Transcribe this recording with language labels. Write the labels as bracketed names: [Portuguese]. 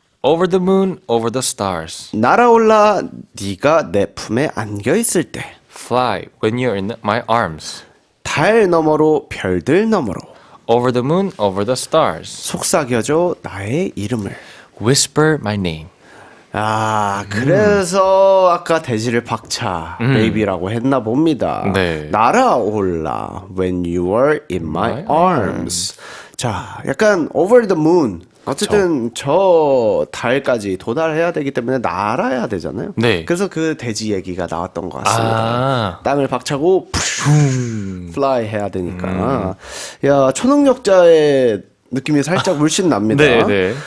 [English] Over the moon, over the stars. [Korean] 날아올라 네가 내 품에 안겨 있을 때 [English] Fly when you're in my arms. [Korean] 달 너머로 별들 너머로 [English] Over the moon, over the stars. [Korean] 속삭여줘 나의 이름을. [English] Whisper my name. [Korean] 아, 그래서 아까 대지를 박차 베이비라고 했나 봅니다. 네. 날아올라 [English] when you are in my arms. [Korean] 자, 약간 [English] over the moon. [Korean] 어쨌든 저 달까지 도달해야 되기 때문에 날아야 되잖아요. 네. 그래서 그 대지 얘기가 나왔던 것 같습니다. 아. 땅을 박차고 fly 해야 되니까. 야, 초능력자의 느낌이 살짝 물씬 납니다. 네, 네.